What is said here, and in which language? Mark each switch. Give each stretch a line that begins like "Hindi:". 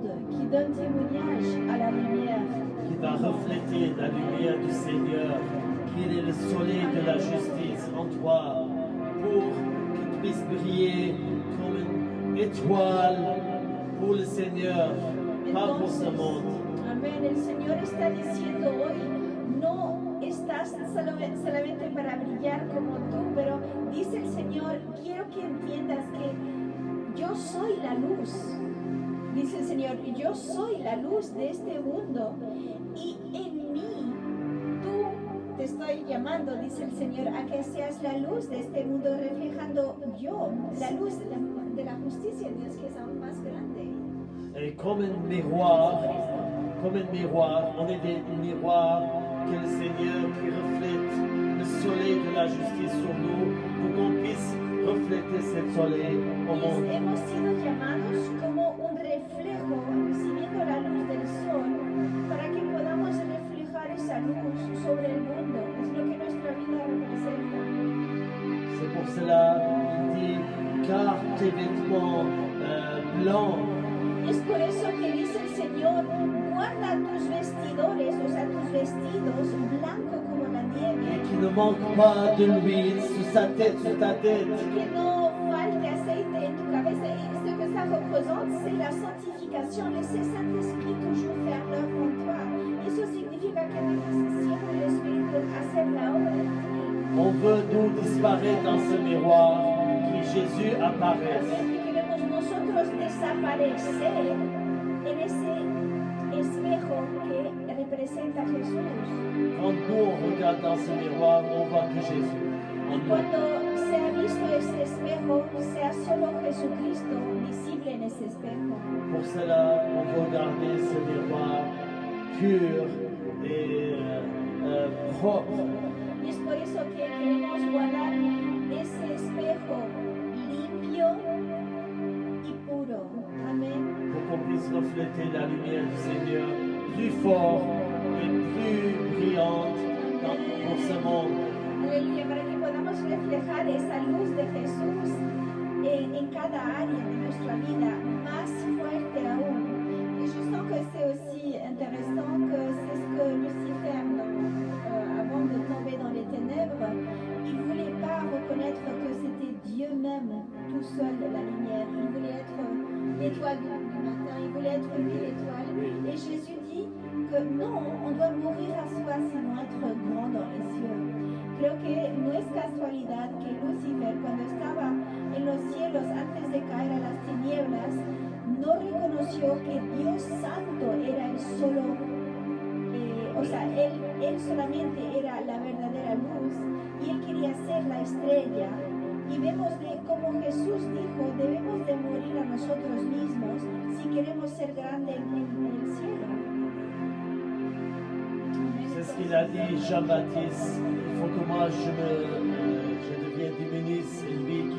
French: qui donne témoignage à la lumière. qui va refléter la lumière du Seigneur, qu'il est le soleil de la justice en toi, pour que tu puisses briller comme une étoile pour le Seigneur, pas pour ce monde.
Spanish: Amén. El Señor está diciendo hoy, no estás solamente para brillar como tú, pero dice el Señor, quiero que entiendas que yo soy la luz. Dice el Señor, yo soy la luz de este mundo y en mí tú te estoy llamando, dice el Señor, a que seas la luz de este mundo, reflejando yo, la luz de la justicia de Dios, que es aún más grande.
French: Et comme un miroir, on est des miroirs que le Seigneur qui reflète le soleil de la justice sur nous, pour qu'on puisse refléter ce soleil au monde.
Spanish: Hemos sido llamados como un reflejo, recibiendo la luz del sol, para que podamos reflejar esa luz sobre el mundo. Es lo que nuestra vida representa.
French: C'est pour cela qu'il dit, car tes vêtements blancs,
Spanish: Es por eso que dice el Señor, guarda tus vestidores, o sea, tus vestidos blancos como la nieve,
French: et qu'il ne manque pas de l'huile sur ta tête,
Spanish: que no falte aceite en tu cabeza.
French: Y ce que ça représente, c'est la santification. Laissez Saint-Esprit toujours faire l'œuvre en toi.
Spanish: Eso significa que dejes siempre el Espíritu hacer la obra en ti.
French: On veut nous disparaître dans ce miroir, que Jésus apparaisse.
Spanish: También que queremos nosotros desaparecer en ese espejo que representa a Jesús.
French: Quand nous on regarde dans ce miroir, on voit que Jésus.
Spanish: Y cuando se ha visto ese espejo, sea solo Jesucristo visible en ese espejo.
French: Pour cela, on veut garder ce miroir pur et propre.
Spanish: Y es por eso que queremos guardar ese espejo limpio y puro. Amén.
French: Pour qu'on puisse refléter la lumière du Seigneur plus fort et plus brillante pour ce monde.
Spanish: Aleluya, para que podamos reflejar esa luz de Jesús en cada área de nuestra vida, más fuerte aún.
French: Et je sens que c'est aussi intéressant que c'est ce que Lucifer, avant de tomber dans les ténèbres, il ne voulait pas reconnaître que c'était Dieu même, tout seul, la lumière. Il voulait être l'étoile du matin, il voulait être lui l'étoile. Et Jésus dit que non, on doit mourir à soi, sinon être grand dans les cieux.
Spanish: Creo que no es casualidad que Lucifer, cuando estaba en los cielos antes de caer a las tinieblas, no reconoció que Dios Santo era el solo, o sea, él solamente era la verdadera luz y él quería ser la estrella. Y vemos de cómo Jesús dijo, debemos de morir a nosotros mismos si queremos ser grandes en el cielo.
French: C'est ce qu'il a dit Jean-Baptiste. Il faut que moi je devienne diminuisse et lui qu'il